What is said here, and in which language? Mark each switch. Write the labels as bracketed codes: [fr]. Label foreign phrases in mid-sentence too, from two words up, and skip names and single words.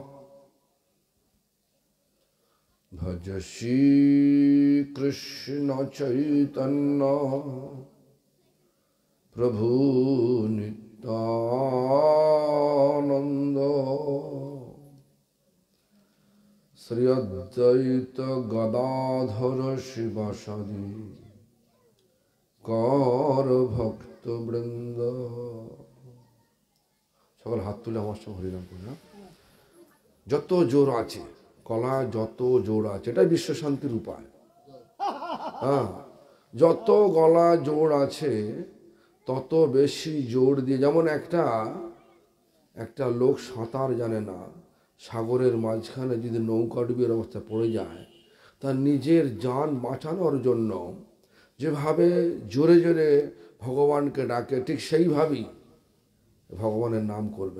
[sa] भज श्री कृष्ण चैतन्य प्रभु नित्यानंद श्री अद्वैत गदाधर शिवासादि गौर भक्त वृंद। [bn] সকল হাত তুলে আমার সঙ্গে হরিনাম করি না। যত জোর আছে কলা, যত জোর আছে, এটাই বিশ্ব শান্তির উপায়। হ্যাঁ, যত গলা জোর আছে তত বেশি জোর দিয়ে, যেমন একটা লোক সাঁতার জানে না, সাগরের মাঝখানে যদি নৌকা ডুবিয়ে অবস্থায় পড়ে যায়, তার নিজের জান বাঁচানোর জন্য যেভাবে জোরে জোরে ভগবানকে ডাকে, ঠিক সেইভাবেই ভগবানের নাম করবেন।